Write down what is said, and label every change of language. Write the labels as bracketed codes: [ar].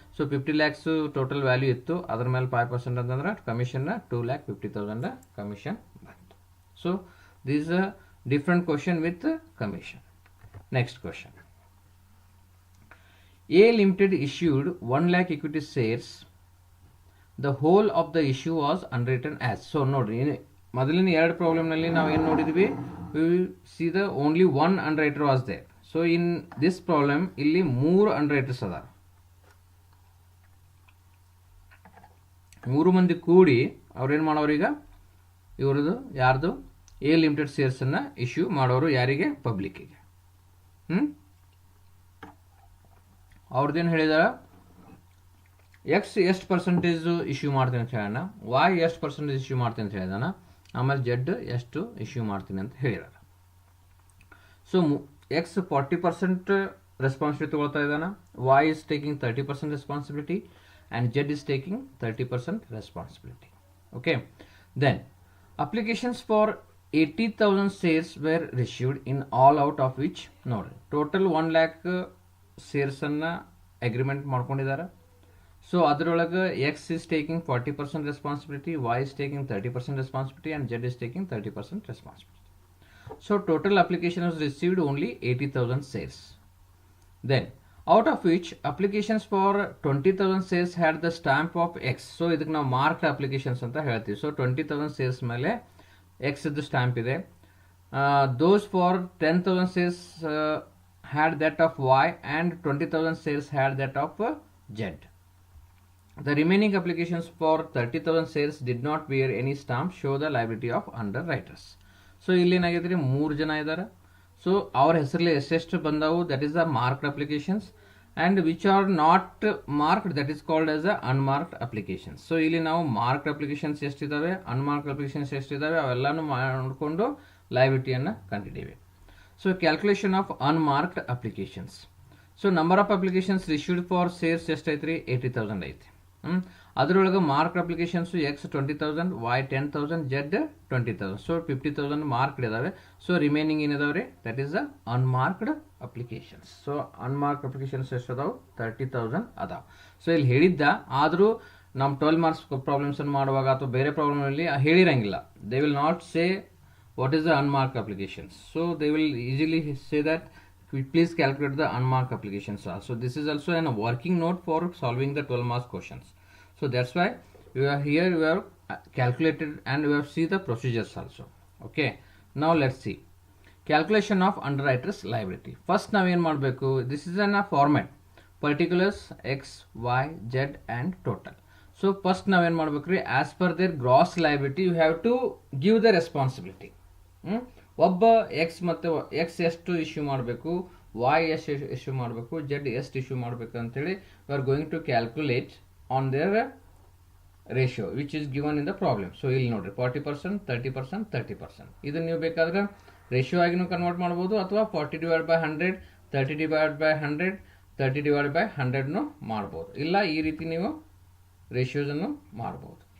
[kn] So 50 lakhs total value ಇತ್ತು, ಅದ್ರ ಮೇಲೆ 5% ಅಂತಂದ್ರೆ ಕಮಿಷನ್ನ 2,50,000 ಕಮಿಷನ್ ಬಂತು. [en] So this a different question with commission. Next question, a limited issued 1 lakh equity shares. The whole of the issue was underwritten as. [kn] So ನೋಡ್ರಿ, ಮೊದಲಿನ ಎರಡು ಪ್ರಾಬ್ಲಮ್ನಲ್ಲಿ ನಾವು ಏನು ನೋಡಿದ್ವಿ, [en] we will see the only one underwriter was there. So in this problem [kn] ಇಲ್ಲಿ 3 underwriters ಅದಾರ, 3 ಮಂದಿ ಕೂಡಿ ಅವ್ರೇನು ಮಾಡೋರು, ಈಗ ಇವ್ರದ್ದು ಯಾರ್ದು ಎ ಲಿಮಿಟೆಡ್ ಶೇರ್ಸನ್ನು ಇಶ್ಯೂ ಮಾಡೋರು, ಯಾರಿಗೆ, ಪಬ್ಲಿಕ್ಕಿಗೆ. ಅವ್ರದ್ದೇನು ಹೇಳಿದಾರ, ಎಕ್ಸ್ ಎಷ್ಟು ಪರ್ಸೆಂಟೇಜ್ ಇಶ್ಯೂ ಮಾಡ್ತೀನಿ ಅಂತ ಹೇಳೋಣ, ವಾಯ್ ಎಷ್ಟು ಪರ್ಸೆಂಟೇಜ್ ಇಶ್ಯೂ ಮಾಡ್ತೀನಿ ಅಂತ ಹೇಳಿದಾನ, ಆಮೇಲೆ ಜೆಡ್ ಎಷ್ಟು ಇಶ್ಯೂ ಮಾಡ್ತೀನಿ ಅಂತ ಹೇಳಿದಾರ. [en] so X 40% responsibility [kn] ತಗೊಳ್ತಾ ಇದ್ದಾನೆ, [en] Y is taking 30% responsibility and Z is taking 30% responsibility. Okay, then applications for 80,000 shares were received in all out of which, [kn] ನೋಡ್ರಿ ಟೋಟಲ್ 1 lakh ಶೇರ್ಸನ್ನು ಅಗ್ರಿಮೆಂಟ್ ಮಾಡ್ಕೊಂಡಿದ್ದಾರೆ. [en] so [kn] ಅದರೊಳಗೆ [en] X is taking 40% responsibility, Y is taking 30% responsibility and Z is taking 30% responsibility. So total application was received only 80,000 shares. Then out of which applications for 20,000 shares had the stamp of X. [kn] So ಇದಕ್ಕೆ ನಾವು marked applications ಅಂತ ಹೇಳ್ತೀವಿ. So 20,000 shares ಮೇಲೆ X ಇದ್ದು stamp ಇದೆ. [en] Those for 10,000 shares had that of Y and 20,000 shares had that of Z. The remaining applications for 30,000 shares did not bear any stamp, show the liability of underwriters. [kn] So ಇಲ್ಲಿ ಏನಾಗೈತೆ ರೀ, 3 ಜನ ಇದ್ದಾರೆ. So ಅವ್ರ ಹೆಸರಲ್ಲಿ ಎಷ್ಟೆಷ್ಟು ಬಂದವು, [en] That is the marked applications, and which are not marked, that is called as a unmarked applications. [kn] So ಇಲ್ಲಿ ನಾವು ಮಾರ್ಕ್ಡ್ ಅಪ್ಲಿಕೇಶನ್ಸ್ ಎಷ್ಟಿದ್ದಾವೆ, ಅನ್ಮಾರ್ಕ್ಡ್ ಅಪ್ಲಿಕೇಶನ್ಸ್ ಎಷ್ಟಿದ್ದಾವೆ ಅವೆಲ್ಲನೂ ಮಾಡಿಕೊಂಡು ಲಯಬಿಲಿಟಿಯನ್ನು ಕಂಡುಹಿಡಿಯಬೇಕು. [en] So calculation of unmarked applications. So number of applications received for shares [kn] ಎಷ್ಟೈತೆ ರೀ, 80,000 ಐತಿ. ಅದರೊಳಗೆ marked applications X 20,000, Y 10,000, Z 20,000. So 50,000 marked ಇದಾವೆ. So remaining ಏನಿದಾವೆ ರೀ, [en] That is the unmarked applications. [kn] So unmarked applications ಎಷ್ಟು ಅದಾವೆ, 30,000 ಅದಾವೆ. ಸೊ ಇಲ್ಲಿ ಹೇಳಿದ್ದ, ಆದರೂ ನಮ್ಮ 12 marks ಪ್ರಾಬ್ಲಮ್ಸ್ ಅನ್ನು ಮಾಡುವಾಗ ಅಥವಾ ಬೇರೆ ಪ್ರಾಬ್ಲಮ್ನಲ್ಲಿ ಹೇಳಿರಂಗಿಲ್ಲ, [en] They will not say what is the unmarked applications. So they will easily say that please calculate the unmarked applications. So this is also a working note for solving the 12 marks questions. So that's why we are here, we have calculated and we have see the procedures also. Okay, now let's see calculation of underwriters liability. First [kn] ನಾವು ಏನು ಮಾಡಬೇಕು, [en] this is in a format, particulars x, y, z and total. So first [kn] ನಾವು ಏನು ಮಾಡಬೇಕು ರೀ, [en] as per their gross liability you have to give the responsibility. [kn] ಒಬ್ಬ X ಮತ್ತು X ಎಷ್ಟು ಇಶ್ಯೂ ಮಾಡಬೇಕು, ವಾಯ್ ಎಷ್ಟು ಇಶ್ಯೂ ಮಾಡಬೇಕು, ಜೆಡ್ ಎಷ್ಟು ಇಶ್ಯೂ ಮಾಡಬೇಕು ಅಂತೇಳಿ [en] We are going to calculate on their ratio which is given in the problem. [kn] So ಇಲ್ಲಿ ನೋಡ್ರಿ 40%, 30%, 30%. ಇದನ್ನು ನೀವು ಬೇಕಾದ್ರೆ ರೇಷಿಯೋ ಆಗಿನೂ ಕನ್ವರ್ಟ್ ಮಾಡ್ಬೋದು, ಅಥವಾ 40/100, 30/100, 30/100 ಮಾಡ್ಬೋದು, ಇಲ್ಲ ಈ ರೀತಿ ನೀವು ರೇಷಿಯೋಸನ್ನು ಮಾಡ್ಬೋದು.